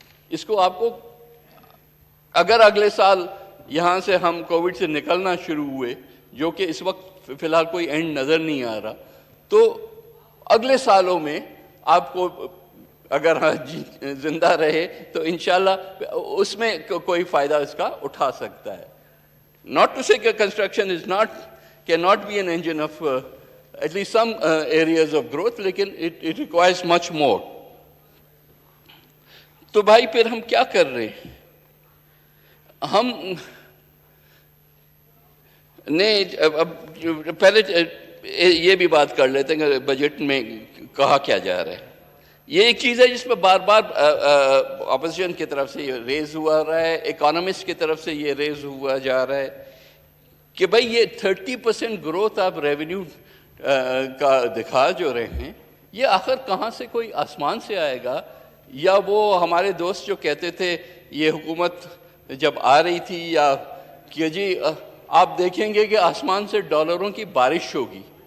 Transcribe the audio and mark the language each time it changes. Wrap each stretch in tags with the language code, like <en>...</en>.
<ur>اس کو آپ کو اگر اگلے سال یہاں سے ہم کووڈ سے نکلنا شروع ہوئے, جو کہ اس وقت فی الحال کوئی اینڈ نظر نہیں آ رہا, تو اگلے سالوں میں آپ کو اگر زندہ رہے تو انشاءاللہ اس میں کوئی فائدہ اس کا اٹھا سکتا ہے.</ur> <en>Not to say that construction cannot be an engine of at least some areas of growth, لیکن it requires much more.</en> <ur>تو بھائی پھر ہم کیا کر رہے ہیں؟ ہم نے اب پہلے یہ بھی بات کر لیتے ہیں کہ بجٹ میں کہا کیا جا رہا ہے. یہ ایک چیز ہے جس پہ بار بار اپوزیشن کی طرف سے یہ ریز ہوا رہا ہے, اکانومسٹ کی طرف سے یہ ریز ہوا جا رہا ہے کہ بھائی یہ 30% گروتھ آپ ریونیو کا دکھا جو رہے ہیں, یہ آخر کہاں سے, کوئی آسمان سے آئے گا, یا وہ ہمارے دوست جو کہتے تھے یہ حکومت جب آ رہی تھی یا کہ جی آپ دیکھیں گے کہ آسمان سے ڈالروں کی بارش ہوگی.</ur>